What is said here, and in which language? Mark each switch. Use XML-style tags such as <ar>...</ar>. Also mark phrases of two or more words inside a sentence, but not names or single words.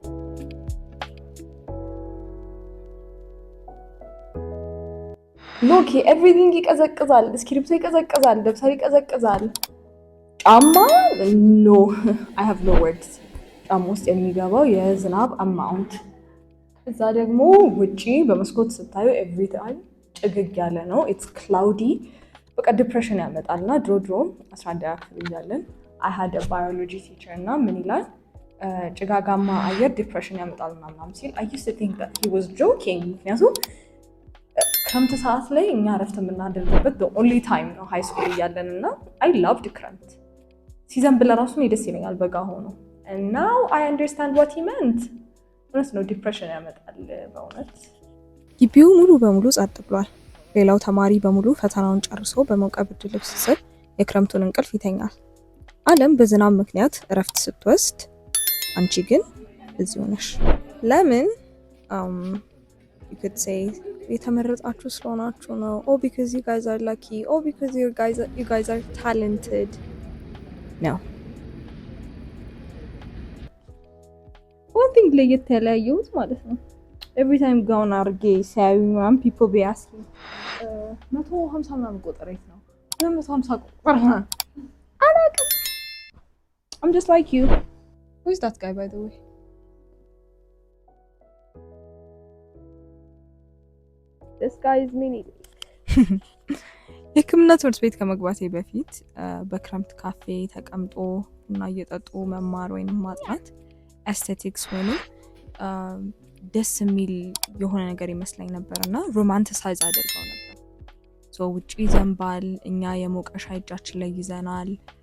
<en>look everything</en> <am>ይቀዘቅዛል፣ እስክሪፕቶ ይቀዘቅዛል፣ ደብተር ይቀዘቅዛል። ጫማ</am> <en>no I have no words።</en> <am>ጫማ ውስጥ የሚገባው የዝናብ አማውንት፣ እዛ ደግሞ ውጪ በመስኮት ስታዩ ኤቭሪቲንግ ጭግግ ያለ ነው።</am> <en>it's cloudy።</en> <am>በቃ ዲፕሬሽን ያመጣልና ድሮ 11 ክፍል እያለን I</am> <en>had a biology teacher</en> <am>እና ምን ይላል ጭጋጋማ አየር ዲፕሬሽን ያመጣል ምናምን ሲል</am> <en>I used to think that he was joking።</en> <am>ምክንያቱም ክረምት ሰዓት ላይ እኛ እረፍት የምናደርግበት</am> <en>the only time</en> <am>ነው</am> <en>high school</en> <am>እያለን እና</am> <en>I loved</en> <am>ክረምት። ሲዘንብ ለራሱ ደስ ይለኛል በጋ ሆኖ</am> <en>and now I understand what he meant።</en> <am>እውነት ነው ዲፕሬሽን ያመጣል በእውነት። ግቢው ሙሉ በሙሉ ጸጥ ብሏል። ሌላው ተማሪ በሙሉ ፈተናውን ጨርሶ በሞቀ ብርድ ልብስ ስር የክረምቱን እንቅልፍ ይተኛል። ዓለም በዝናብ ምክንያት እረፍት ስትወስድ አንቺ ግን እዚሁ ነሽ። ለምን?</am> <en>you could say</en> <am>የተመረጣችሁ ስለሆናችሁ ነው።</am> <en>Oh because you guys are lucky. Oh because you guys are talented. No. one thing</en> <am>ለየት ያለያየሁት ማለት ነው</am> <en>every time</en> <am>ጋውን አድርጌ ሲያዩ ምናምን</am> <en>people be asking</en> <am>150 ምናምን ቁጥር የት ነው?</am> <en>150</en> <am>ቁጥር አላውቅም።</am> <en>I'm just like you. Who is that guy, by the way? This guy is Mini.</en> <am>የሕክምና ትምህርት ቤት ከመግባቴ በፊት በክረምት ካፌ ተቀምጦ እና እየጠጡ መማር ወይም ማጥናት ኤስቴቲክስ ወይም ደስ የሚል የሆነ ነገር ይመስለኝ ነበር እና ሮማንቲሳይዝ አድርገው ነበር። ውጪ ይዘንባል፣ እኛ የሞቀ ሻይ እጃችን ላይ ይዘናል፣</am>